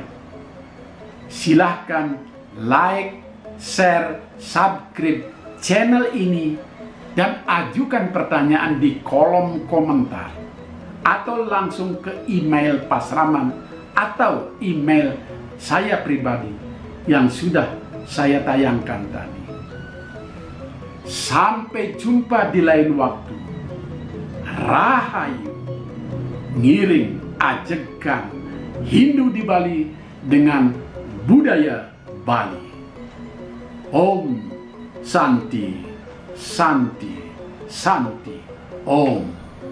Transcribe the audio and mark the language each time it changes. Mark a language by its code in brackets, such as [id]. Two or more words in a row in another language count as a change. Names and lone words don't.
[id] Silahkan like, share, subscribe channel ini dan ajukan pertanyaan di kolom komentar atau langsung ke email Pasraman atau email saya pribadi yang sudah saya tayangkan tadi. Sampai jumpa di lain waktu. Rahayu. [ban] Ngiring ajegan [id] Hindu di Bali dengan budaya Bali. [sa] Om Santi, Santi, Santi. Om.